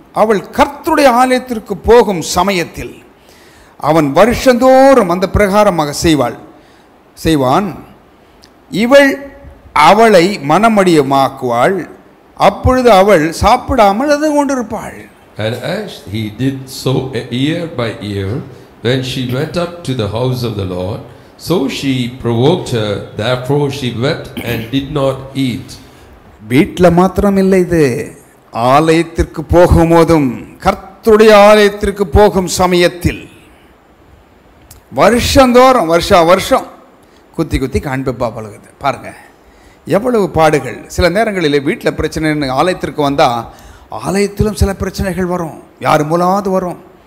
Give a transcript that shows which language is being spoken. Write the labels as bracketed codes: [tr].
[ta] அவள் கர்த்தருடைய ஆலயத்திற்கு போகும் சமயத்தில் அவன் வருஷந்தோறும் அந்த பிரகாரமாக செய்வான். இவள் அவளை மனமடியமாக்குவாள், அப்பொழுது அவள் சாப்பிடாமல் அது கொண்டிருப்பாள். [en] And as he did so year by year, when she went up to the house of the Lord, so she provoked her, therefore she wept and did not eat. [ta] வீட்டில் மாத்திரம் இல்லை, இது ஆலயத்திற்கு போகும்போதும், கர்த்தருடைய ஆலயத்திற்கு போகும் சமயத்தில் வருஷந்தோறும் வருஷம் குத்தி காண்பிப்பா பழகுது. பாருங்க எவ்வளவு பாடுகள். சில நேரங்களில் வீட்டில் பிரச்சனை, ஆலயத்திற்கு வந்தால் ஆலயத்திலும் சில பிரச்சனைகள் வரும், யார் மூலமாவது வரும்.